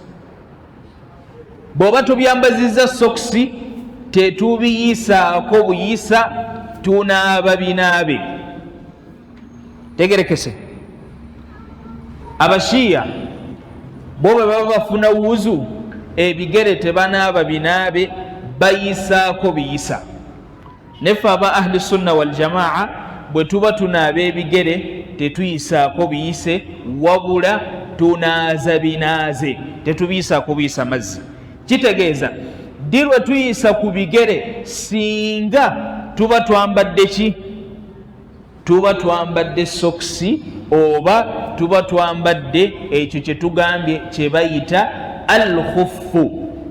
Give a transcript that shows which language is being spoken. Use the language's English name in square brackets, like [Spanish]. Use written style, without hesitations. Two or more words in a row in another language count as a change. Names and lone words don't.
[Ganda] Bw'oba tobyambazizza sokisi tetubiyisaako buyisa, tunaaba binaabe. Tegerekese. Abashiya bo bwe baba bafuna wuzu ebigere tebanaaba binaabe, bayisaako biyisa. Neffe aba [Arabic] أهل السنة والجماعة [Ganda] bwe tuba tunaaba ebigere tetuyisaako biyise, wabula tunaaza binaaze, tetubiyisaako buyisa mazzi. Kitegeeza ddi lwe tuyisa ku bigere singa tuba twambadde ki? Tuba twambadde sokisi oba tuba twambadde ekyo kye tugambye kye bayita al-khuffu.